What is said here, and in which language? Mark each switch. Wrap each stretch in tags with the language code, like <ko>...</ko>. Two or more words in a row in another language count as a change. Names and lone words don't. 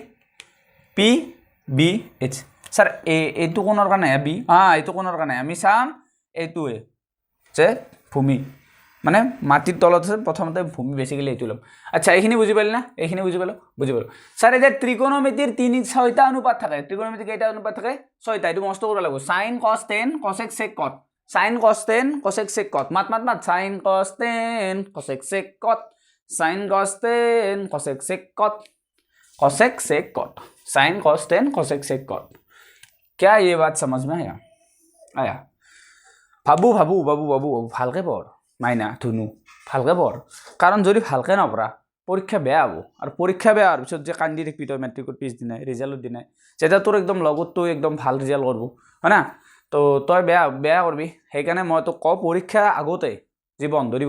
<as>পি বি এইচ স্যাৰ এইটো কোণৰ কাৰণে বি এইটো কোণৰ কাৰণে আমি চাম এইটোৱে যে ভূমি মানে মাটিৰ তলত আছে প্ৰথমতে ভূমি বেসিক্যালি এইটো লম আচ্ছা এইখিনি বুজি পালি না এইখিনি বুজি পালো স্যার এই যে ত্ৰিকোণমিতিৰ 6টা অনুপাত থাকে ত্ৰিকোণমিতিৰ কেইটা অনুপাত থাকে 6টা এইটো মস্ত কৰিব লাগিব</as> <en>sin cos tan cosec sec cot sin cos tan cosec sec cot</en> <as>মাত</as> <en>sin cos tan cosec sec cot sin cos tan cosec sec cot sin cos tan cosec sec cot</en> <hi>क्या ये बात समझ में आया</hi> <as>বাবু ভালকে পঢ় মাইনা ধুনু ভালকে পঢ় কাৰণ যদি ভালকে নপঢ়া পৰীক্ষা বেয়া হ'ব আৰু পৰীক্ষা বেয়া হোৱাৰ পিছত যে কান্দি থাকিবি তই মেট্ৰিকৰ পিছদিনাই ৰিজাল্টৰ দিনাই যেতিয়া তোৰ একদম লগত তই একদম ভাল ৰিজাল্ট কৰিব হয় না তো তই বেয়া কৰবি সেইকাৰণে মই তোক কওঁ পৰীক্ষা আগতে যে বন্ধ দিব</as>